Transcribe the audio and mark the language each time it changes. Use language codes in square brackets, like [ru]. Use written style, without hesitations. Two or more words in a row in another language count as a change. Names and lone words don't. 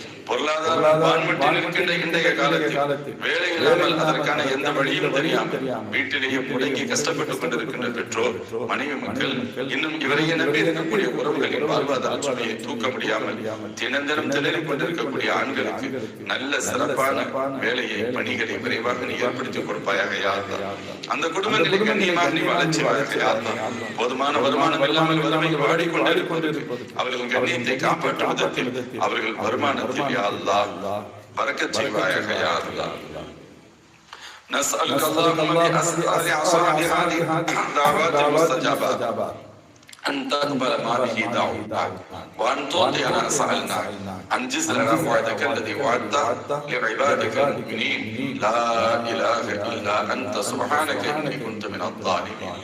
[ta] பொருளாதார வான்மட்டில் இருக்கின்ற இன்றைய காலத்தில் வேலை இல்லாமல் அதற்கான எந்த வழியும் தெரியாமல் வீட்டிலேயே முடங்கி கஷ்டப்பட்டுக் கொண்டிருக்கின்ற பெற்றோர், மனைவி மக்கள், இன்னும் இவரையே நம்பி இருக்கக்கூடிய உறவுகளின் வாழ்வாதார சுமையை தூக்க முடியாமல் தினந்தனம் திணறிக் கொண்டிருக்கக்கூடிய ஆண்களுக்கு நல்ல சிறப்பான வேலையை, பணிகளை விரைவாக நீ ஏற்படுத்திக் கொடுப்பாயாக [ar] يا الله. [ta] அந்த குடும்பங்களை கண்ணியமாக நீ வாழச் செய்வாயாக [ar] يا الله. [ta] போதுமான வருமானம் இல்லாமல் வறுமையில் வாடிக்கொண்டிருப்பது அவர்கள் கண்ணியத்தை காப்பாற்றும் விதத்தில் அவர்கள் வருமானத்தில் [ar] يا الله [ta] பரக்கத் செய்வாயாக [ar] يا الله. نسألك اللهم بأسرار أسرار هذه الدعوات المستجابات أن تقبل ما به دعونا وأن تعطي ما سألنا. أنجز لنا وعدك الذي وعدته لعبادك المؤمنين. لا إله إلا أنت سبحانك إني كنت من الظالمين.